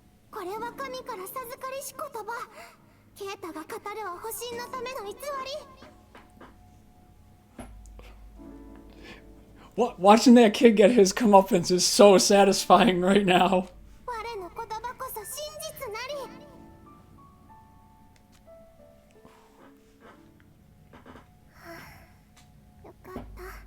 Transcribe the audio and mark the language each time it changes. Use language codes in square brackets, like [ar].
[ja] これは神から授かりし言葉。ケイタが語るは保身のための偽り。 [en] Watching that kid get his comeuppance is so satisfying right now. [ja] 我の言葉こそ真実なり。よかった。